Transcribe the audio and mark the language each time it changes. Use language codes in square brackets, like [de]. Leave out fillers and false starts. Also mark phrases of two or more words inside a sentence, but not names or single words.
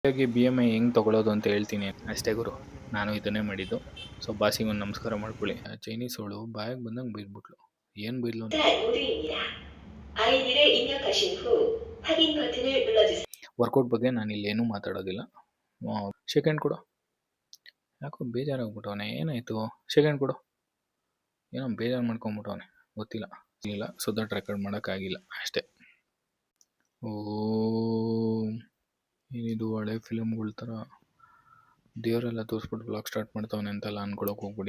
[kn] ಹಾಗಾಗಿ BMI ಹೆಂಗೆ ತೊಗೊಳೋದು ಅಂತ ಹೇಳ್ತೀನಿ ಅಷ್ಟೇ ಗುರು. ನಾನು ಇದನ್ನೇ ಮಾಡಿದ್ದು. ಸೊ ಬಾಸಿಗೆ ಒಂದು ನಮಸ್ಕಾರ ಮಾಡ್ಕೊಳ್ಳಿ. ಚೈನೀಸ್ ಅವಳು ಬಾಯಿಗೆ ಬಂದಂಗೆ ಬೈದ್ಬಿಟ್ಲು. ಏನು ಬೈದ್ಲು ಅಂತ [ko] 오류입니다. 아이디를 입력하신 후 확인 버튼을 눌러주세요. [kn] ವರ್ಕೌಟ್ ಬಗ್ಗೆ ನಾನು ಇಲ್ಲಿ ಏನೂ ಮಾತಾಡೋದಿಲ್ಲ. ಸೆಕೆಂಡ್ ಕೊಡು. ಯಾಕೋ ಬೇಜಾರಾಗ್ಬಿಟ್ಟವನೆ. ಏನಾಯಿತು? ಸೆಕೆಂಡ್ ಕೊಡು. ಏನೋ ಬೇಜಾರು ಮಾಡ್ಕೊಂಬಿಟ್ಟವನೆ, ಗೊತ್ತಿಲ್ಲ. ಇಲ್ಲ, [en] so that [kn] ರೆಕಾರ್ಡ್ ಮಾಡೋಕ್ಕಾಗಿಲ್ಲ ಅಷ್ಟೇ. ಏನಿದು ಹಳೆ ಫಿಲಮ್ಗಳ ಥರ ದೇವರೆಲ್ಲ ತೋರಿಸ್ಬಿಟ್ಟು [en] blog start [kn] ಮಾಡ್ತಾವನೆ ಅಂತೆಲ್ಲ ಅನ್ಕೊಳಕ್ಕೆ ಹೋಗ್ಬಿಡಿ.